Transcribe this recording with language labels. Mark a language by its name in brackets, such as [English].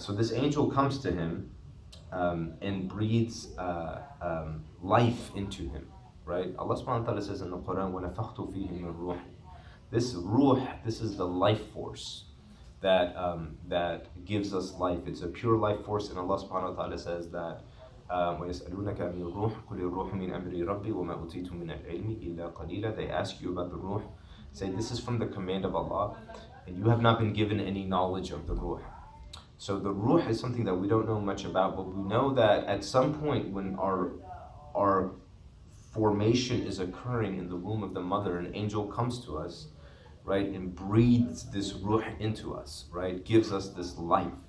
[English] So this angel comes to him and breathes life into him, right? Allah subhanahu wa ta'ala says in the Quran, وَنَفَخْتُ فِيهِ مِنْ رُوحِ. This ruh, this is the life force that gives us life. [Arabic] It's a pure life force, and Allah subhanahu wa ta'ala says that وَيَسْأَلُونَكَ عَنِ الرُّوحِ قُلِ الرُّوحُ مِنْ أَمْرِ رَبِّي وَمَا أُوتِيتُم مِنَ الْعِلْمِ إِلَّا قَلِيلًا. [English] They ask you about the ruh. Say, this is from the command of Allah, and you have not been given any knowledge of the ruh. So the ruh is something that we don't know much about, but we know that at some point when our formation is occurring in the womb of the mother, an angel comes to us, right, and breathes this ruh into us, right, gives us this life.